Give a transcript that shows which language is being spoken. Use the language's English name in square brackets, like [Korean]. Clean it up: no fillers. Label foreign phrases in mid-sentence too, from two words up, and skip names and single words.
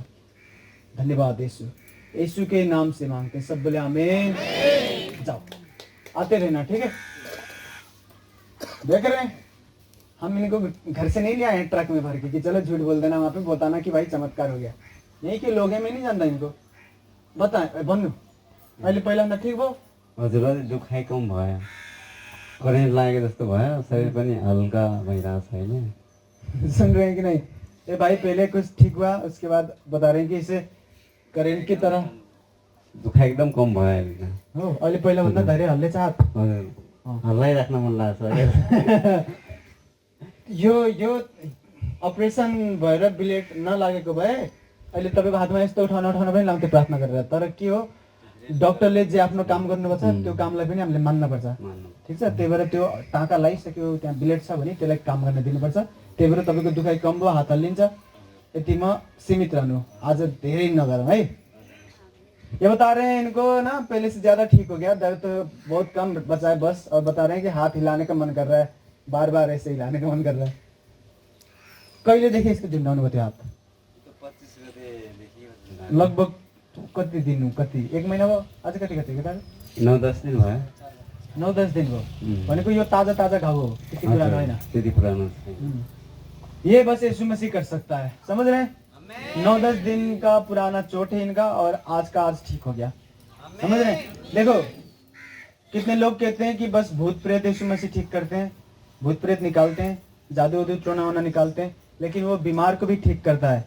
[Hindi] धन्यवाद यीशु, यीशु के नाम से मांगते हैं। सब बोले आमीन। जाओ, आते रहना, ठीक है? देख रहे हैं हम इनको घर से नहीं ले आए हैं ट्रक में भर के कि चलो झूठ बोल देना, वहां पे बताना कि भाई चमत्कार हो गया। यही के लोग हैं, मैं नहीं जानता इनको। [Nepali] बताएं भन्नु अहिले पहिलाभन्दा ठिक भयो? हजुर अलिक दुखाइ कम भयो, करेन्ट लागेको जस्तो भयो, शरीर पनि हल्का भइरहेको छ होइन। [Hindi] सुन रहे हैं कि नहीं? ये भाई पहले कुछ ठीक हुआ, उसके बाद बता रहे हैं कि इसे करंट की तरह [Nepali] दुखाइ एकदम कम भयो अहिले। हो। अहिले पहिलाभन्दा धेरै हल्ले चाहत। हजुर हल्लाइराख्न मन लाग्छ। यो अपरेसन भएर बिलेट नलागेको भए अहिले तपाईँको हातमा यस्तो उठाउन पनि लाउँथ्यो प्रार्थना गरेर। तर के हो, डक्टरले जे आफ्नो काम गर्नुपर्छ त्यो कामलाई पनि हामीले मान्नुपर्छ, ठिक छ? त्यही भएर त्यो टाँका लगाइसक्यो, त्यहाँ बिलेट छ भने त्यसलाई काम गर्न दिनुपर्छ। त्यही भएर तपाईँको दुखाइ कम भयो, हात हल्लिन्छ, यतिमा सीमित रहनु, आज धेरै नगरौँ है। [Hindi] ये बता रहे हैं इनको ना पहले से ज्यादा ठीक हो गया, दर्द तो बहुत कम बचा है बस, और बता रहे हैं कि हाथ हिलाने का मन कर रहा है, बार बार ऐसे हिलाने का मन कर रहा है। [Nepali] कहिले देखे इसको झुंडाउनु भयो हाथ? लगभग कति दिन हो, कति 1 महिना भयो? आज कति 9-10 दिन भयो। 9-10 दिन भयो भनेको यो ताजा ताजा घाउ हो, त्यति पुरानो होइन। त्यति पुरानो छैन। [Hindi] ये बस यीशु मसीह कर सकता है, समझ रहे हैं? 9-10 दिन का पुराना चोट है इनका, और आज का आज ठीक हो गया, समझ रहे हैं? देखो कितने लोग कहते हैं कि बस भूत प्रेत यीशु मसीह ठीक करते हैं, भूत प्रेत निकालते हैं, जादू वादू टोना वोना निकालते हैं, लेकिन वो बीमार को भी ठीक करता है।